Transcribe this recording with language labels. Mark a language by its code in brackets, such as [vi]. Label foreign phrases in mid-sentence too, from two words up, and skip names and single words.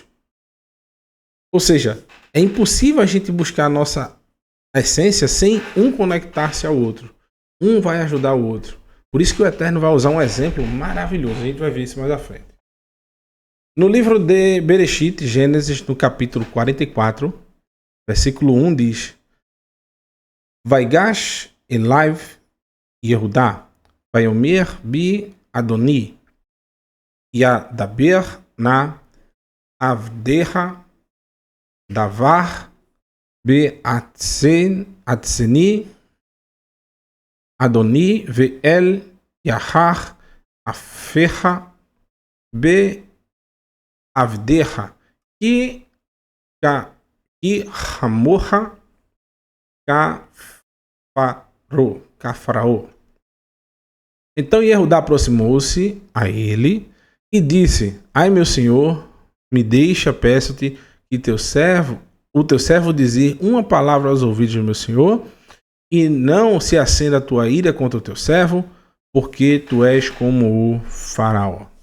[pt] Ou seja, é impossível a gente buscar a nossa essência sem um conectar-se ao outro. Um vai ajudar o outro. Por isso que o Eterno vai usar um exemplo maravilhoso. A gente vai ver isso mais à frente. No livro de Bereshit, Gênesis, no capítulo 44, versículo 1 diz: [he] ויגש אליו יהודה ויאמר בי אדני ידבר נא עבדך דבר באזני אדני ואל יחר אפך בעבדך כי כמוך כפרעה. [pt] Então Yehudá aproximou-se a ele e disse: Ai, meu senhor, me deixa, peço-te, que o teu servo dizer uma palavra aos ouvidos do meu senhor, e não se acenda a tua ira contra o teu servo, porque tu és como o faraó.